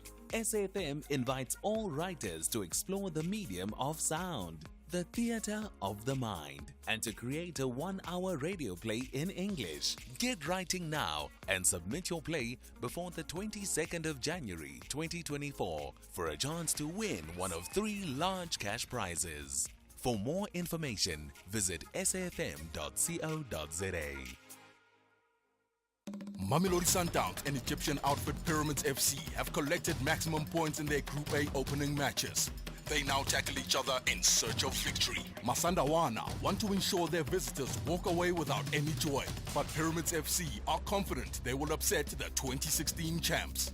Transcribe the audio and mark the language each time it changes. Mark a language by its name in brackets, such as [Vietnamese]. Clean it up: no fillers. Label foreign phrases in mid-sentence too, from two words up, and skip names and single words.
[English] SAFM invites all writers to explore the medium of sound, the theater of the mind, and to create a 1-hour radio play in English. Get writing now and submit your play before the 22nd of January 2024 for a chance to win one of 3 large cash prizes. For more information, visit safm.co.za. Mamelodi Sundowns and Egyptian outfit Pyramids FC have collected maximum points in their Group A opening matches. They now tackle each other in search of victory. Masandawana want to ensure their visitors walk away without any joy, but Pyramids FC are confident they will upset the 2016 champs.